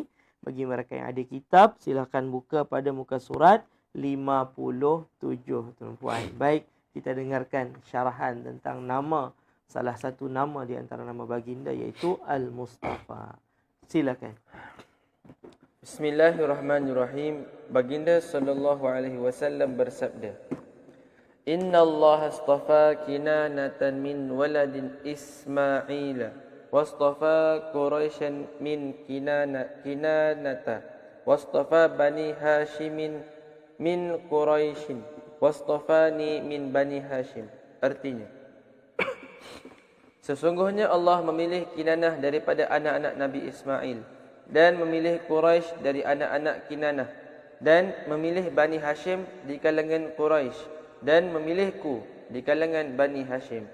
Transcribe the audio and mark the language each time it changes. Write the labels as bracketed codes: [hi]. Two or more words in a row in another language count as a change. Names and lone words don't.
[ms] Bagi mereka yang ada kitab, silakan buka pada muka surat 57, tuan-puan. Baik, kita dengarkan syarahan tentang nama, salah satu nama di antara nama baginda, iaitu Al-Mustafa. Silakan. [ar] Bismillahirrahmanirrahim. [ms] Baginda [ar] صلى الله عليه وسلم [ms] bersabda, [ar] إن الله اصطفى كنانة من ولد إسماعيل، واصطفى قريشا من كنانة، واصطفى بني هاشم من قريش، واصطفاني من بني هاشم. [ms] Artinya, sesungguhnya Allah memilih Kinanah daripada anak-anak Nabi Ismail, dan memilih Quraisy dari anak-anak Kinanah, dan memilih Bani Hashim di kalangan Quraisy, dan memilihku di kalangan Bani Hashim.